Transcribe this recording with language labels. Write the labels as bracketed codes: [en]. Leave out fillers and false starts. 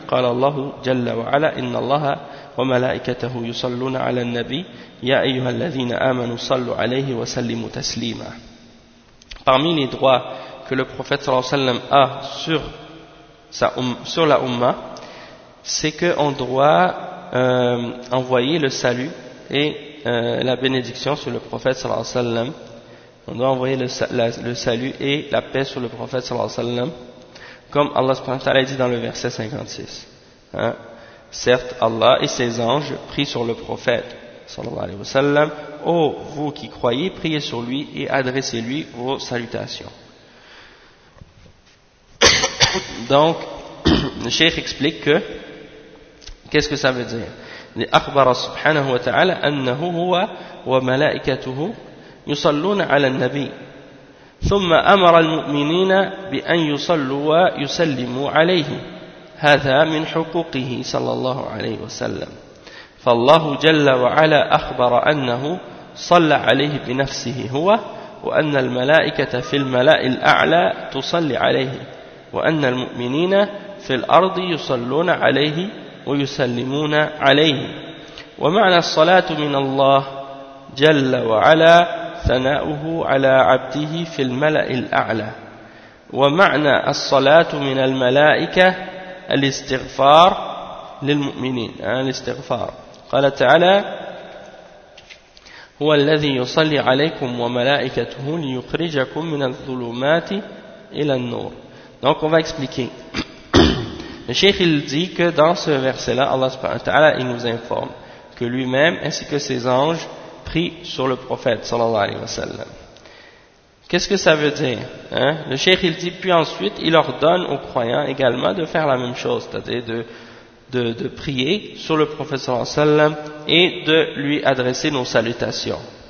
[ar] قال الله جل وعلا إن الله وملائكته يصلون على النبي يا أيها الذين آمنوا صلوا عليه وسلموا تسليما. [fr] Parmi les droits que le prophète sallallahu alayhi wa sallam a sur sur la umma, c'est que on doit envoyer le salut et la bénédiction sur le prophète sallallahu alayhi wa sallam On doit envoyer le salut et la paix sur le prophète sallallahu alayhi wa sallam, comme Allah subhanahu wa ta'ala dit dans le verset 56. Hein? Certes, Allah et ses anges prient sur le prophète sallallahu alayhi wa sallam. Ô vous qui croyez, priez sur lui et adressez-lui vos salutations. Donc, le cheikh explique que, qu'est-ce que ça veut dire ? [ar] أخبر سبحانه وتعالى أنه هو وملائكته يصلون على النبي ثم أمر المؤمنين بأن يصلوا ويسلموا عليه هذا من حقوقه صلى الله عليه وسلم فالله جل وعلا أخبر أنه صلى عليه بنفسه هو وأن الملائكة في الملأ الأعلى تصلي عليه وأن المؤمنين في الأرض يصلون عليه ويسلمون عليه ومعنى الصلاة من الله جل وعلا ثناؤه على عبده في الملأ الأعلى ومعنى الصلاة من الملائكة الاستغفار للمؤمنين الاستغفار قال تعالى هو الذي يصلي عليكم وملائكته ليخرجكم من الظلمات إلى النور. [fr] Donc on va expliquer. Le cheikh il dit que dans ce verset-là, Allah subhanahu wa ta'ala, il nous informe que lui-même ainsi que ses anges prient sur le prophète, sallallahu alayhi wa sallam. Qu'est-ce que ça veut dire, hein? Le cheikh il dit, puis ensuite, il ordonne aux croyants également de faire la même chose, c'est-à-dire de prier sur le prophète, sallallahu alayhi wa sallam, et de lui adresser nos salutations.